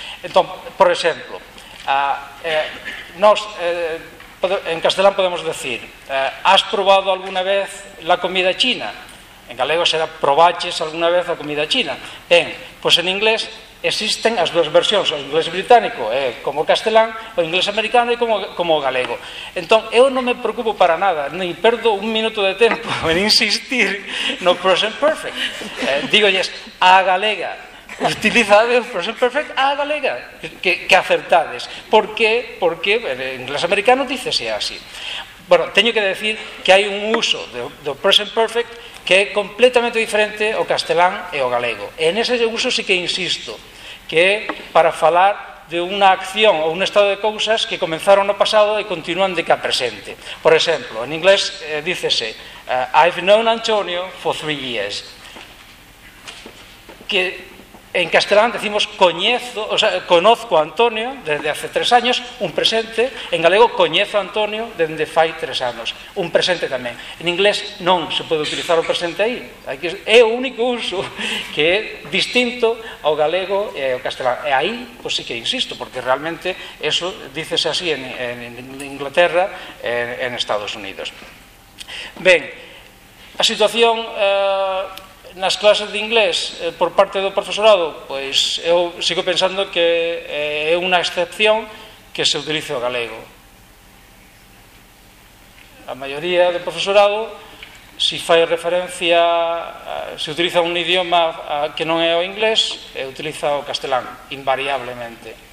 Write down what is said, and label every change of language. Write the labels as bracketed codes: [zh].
[gl] Entón, por exemplo, en castelán podemos decir, [es] has probado alguna vez la comida china? [gl] En galego será probaches alguna vez a comida china. Ben, pois en inglés existen as dúas versións, o inglés británico é como o castelán, o inglés americano é como o galego. Entón, eu non me preocupo para nada, nin perdo un minuto de tempo en insistir no present perfect. Dígolles, a galega, utilizade o present perfect a galega, que acertades. Por que? Porque en inglés americano dícese así. Bueno, teño que decir que hai un uso do present perfect que é completamente diferente o castelán e o galego. E en ese uso sí que insisto, que é para falar de unha acción ou un estado de cousas que comenzaron no pasado e continúan de cá presente. Por exemplo, en inglés dícese [en] I've known Antonio for 3 years. [gl] Que en castelán decimos [es] conozco a Antonio desde hace 3 años, [gl] un presente. En galego, coñezo a Antonio desde fai 3 anos, un presente tamén. En inglés non se pode utilizar o presente aí. É o único uso que é distinto ao galego e ao castelán. E aí, pois sí que insisto, porque realmente eso dícese así en Inglaterra e en Estados Unidos. Ben, a situación nas clases de inglés por parte do profesorado, pois eu sigo pensando que é unha excepción que se utilice o galego. A maioría do profesorado, se fai referencia, se utiliza un idioma que non é o inglés, utiliza o castelán, invariablemente.